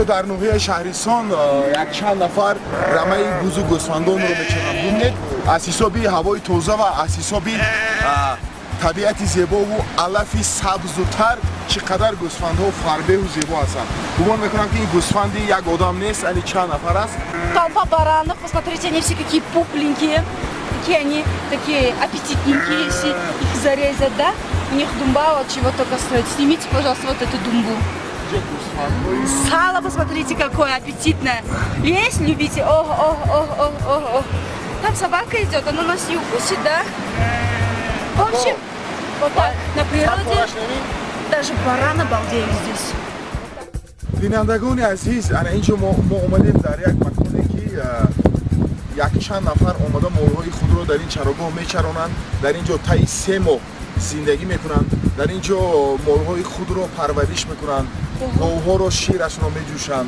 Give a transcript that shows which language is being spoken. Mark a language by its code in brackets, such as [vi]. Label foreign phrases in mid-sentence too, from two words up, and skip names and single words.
[fa] در نوحه شهرستان یک چند نفر رمه بوز و گوسفندان رو میچرند. ببینید از حسابی هوای تازه و از حسابی طبیعت زیبا و علف سبز و تر چقدر گوسفندها فربه و زیبا هستند. گمان میکنم که این گوسفندی یک آدم نیست، یعنی چند نفر است. [ru] Толпа баранов, посмотрите, они все какие пухленькие, какие они такие аппетитненькие, все их зарезать, да? У них думба вот чего только стоит. Снимите, пожалуйста, вот эту думбу. Сало, посмотрите, какое аппетитное. Есть, любите? Ох. Там собака идет, она нас не укусит, да? В общем, вот так, на природе даже баран обалдеем здесь. [fa] بینندگان عزیز، اینجا ما اومدیم در یک مکانی که یک چند نفر اومده مالهای خود رو در این چراگاه میچرانند. در اینجا تا 3 ماه زندگی میکنند. در اینجا مالهای خود رو پرورش میکنند. گاوها رو شیرشون رو میجوشند.